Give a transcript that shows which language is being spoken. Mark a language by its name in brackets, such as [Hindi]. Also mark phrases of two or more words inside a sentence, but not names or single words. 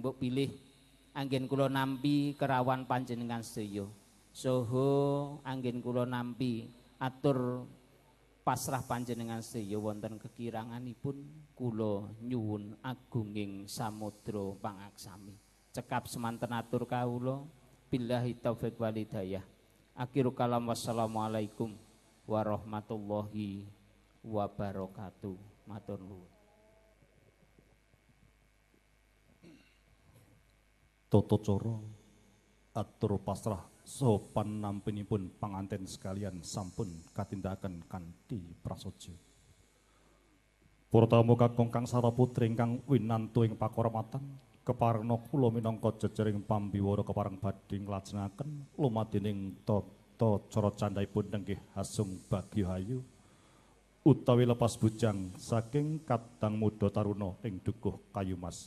[Javanese] mbok pilih anggen kula nampi kerawan panjenengan sedaya saha anggen kula nampi atur pasrah panjenengan sedaya wonten kekiranganipun kula nyuwun agunging samudra pangaksami cekap semanten atur kawula [Arabic] بالله التوفيق والهداية آخر الكلام والسلام عليكم ورحمة الله وبركاته. [Javanese] Matur nuwun. Toto coro atur pasrah sopan nampinipun panganten sekalian sampun katindakan kanthi prasaja. Para tamu kakung kang saraputri ingkang winantu ing pakurmatan keparengna kula minangka jejering pambiwara kepareng badhe nglajengaken lumadhening tata cara candhaipun nenggih Hasung Bagyahayu utawi lepas bujang saking Kadang Muda Taruna ing Dukuh Kayumas.